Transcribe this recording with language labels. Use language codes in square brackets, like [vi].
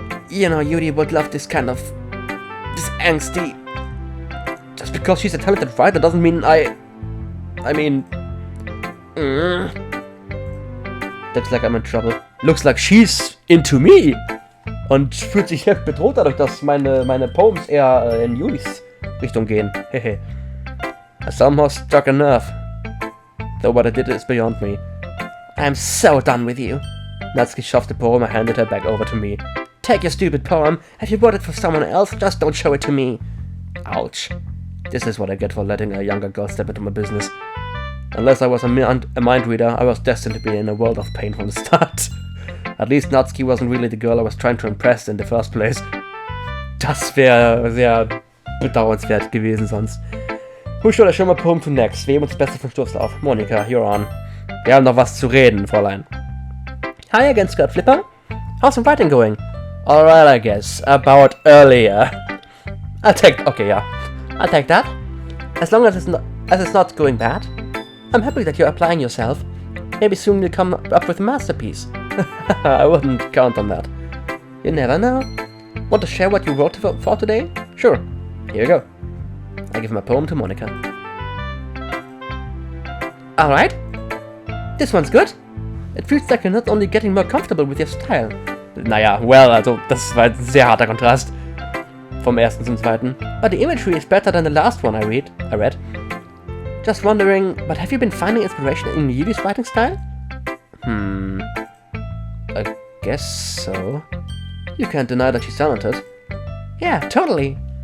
[en] You know, Yuri would love this kind of... this angsty... Just because she's a talented writer doesn't mean I mean... Looks like I'm in trouble. Looks like she's into me! [de] und fühlt sich selbst bedroht dadurch, dass meine Poems eher in Julis Richtung gehen. Hehe. [en] I somehow struck a nerve. Though what I did is beyond me. I'm so done with you. Natsuki shoved the poem and handed her back over to me. Take your stupid poem. If you wrote it for someone else, just don't show it to me. Ouch. This is what I get for letting a younger girl step into my business. Unless I was a mind reader, I was destined to be in a world of pain from the start. At least Natsuki wasn't really the girl I was trying to impress in the first place. [de] Das wäre sehr bedauernswert gewesen sonst. [en] Who should I show my poem to next? [de] Wem uns das Beste von Stoßlauf? [en] Monika, you're on. [de] Wir haben noch was zu reden, Fräulein. [en] Hi again, Skirt Flipper. How's the writing going? Alright, I guess. About earlier. I'll take that. As long as it's not going bad. I'm happy that you're applying yourself. Maybe soon you'll come up with a masterpiece. I wouldn't count on that. You never know. Want to share what you wrote for today? Sure. Here you go. I give my poem to Monika. Alright. This one's good. It feels like you're not only getting more comfortable with your style. [de] Naja, well, also, das war ein sehr harter Kontrast. Vom ersten zum zweiten. [en] But the imagery is better than the last one I read. Just wondering, but have you been finding inspiration in Yuli's writing style? I guess so. You can't deny that she's talented. Yeah, totally.